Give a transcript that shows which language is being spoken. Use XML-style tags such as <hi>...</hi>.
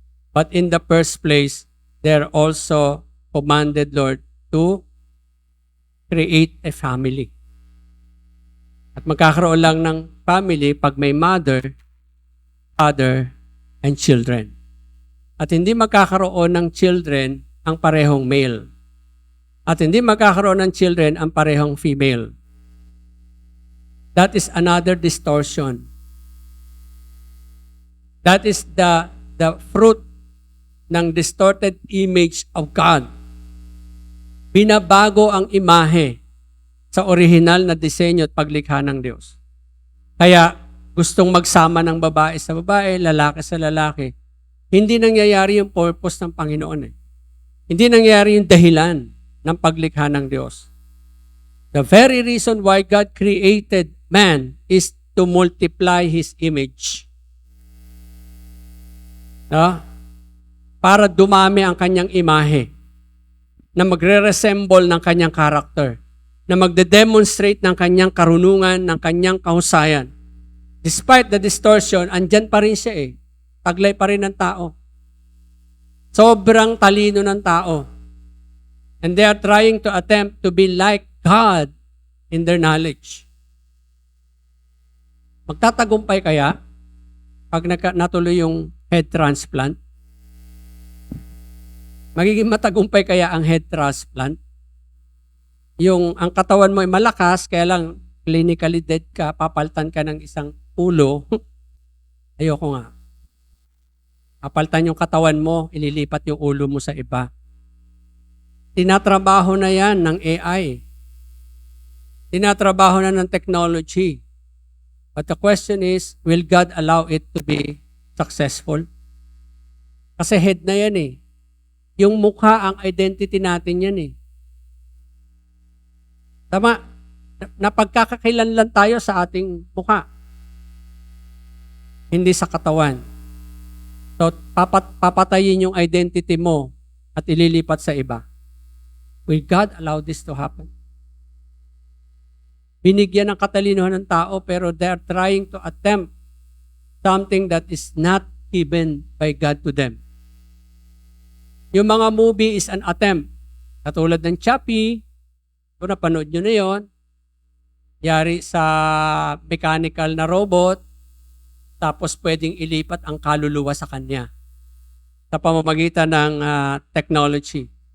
<en>But in the first place, they're also commanded, Lord, to create a family.</en> <tl>At magkakaroon lang ng family pag may</tl> <en>mother, father, and children.</en> <tl>At hindi magkakaroon ng children ang parehong male. At hindi magkakaroon ng children ang parehong female.</tl> <en>That is another distortion. That is the fruit ng distorted image of God.</en> <tl>Binabago ang imahe sa orihinal na disenyo at paglikha ng Diyos. Kaya gustong magsama ng babae sa babae, lalaki sa lalaki. hindi nangyayari yung purpose ng Panginoon eh. Hindi nangyayari yung dahilan ng paglikha ng Diyos.</tl> <en>The very reason why God created man is to multiply His image.</en> <tl>No? Para dumami ang kanyang imahe, na magre-resemble ng kanyang character, na magde-demonstrate ng kanyang karunungan, ng kanyang kahusayan.</tl> <en>Despite the distortion,</en> <tl>andyan pa rin siya eh. Taglay pa rin ng tao. Sobrang talino ng tao.</tl> <en>And they are trying to attempt to be like God in their knowledge.</en> <tl>Magtatagumpay kaya pag natuloy yung head transplant? Magiging matagumpay kaya ang head transplant? Yung ang katawan mo ay malakas, kaya lang clinically dead ka, papaltan ka ng isang ulo. Ayoko nga. Papaltan yung katawan mo, ililipat yung ulo mo sa iba. Tinatrabaho na yan ng AI. Tinatrabaho na ng technology.</tl> <en>But the question is, will God allow it to be successful?</en> <tl>Kasi head na yan eh. Yung mukha ang identity natin yan eh. Tama? Napagkakakilanlan tayo sa ating mukha. Hindi sa katawan. So, papatayin yung identity mo at ililipat sa iba.</tl> <en>Will God allow this to happen?</en> <tl>Binigyan ng katalinuhan ng tao pero</tl> <en>they're trying to attempt something that is not given by God to them.</en> <tl>Yung mga movie</tl> <en>is an attempt.</en> <tl>Katulad ng Chappie, kung napanood nyo na yun, yari sa mechanical na robot, tapos pwedeng ilipat ang kaluluwa sa kanya sa pamamagitan ng technology.</tl>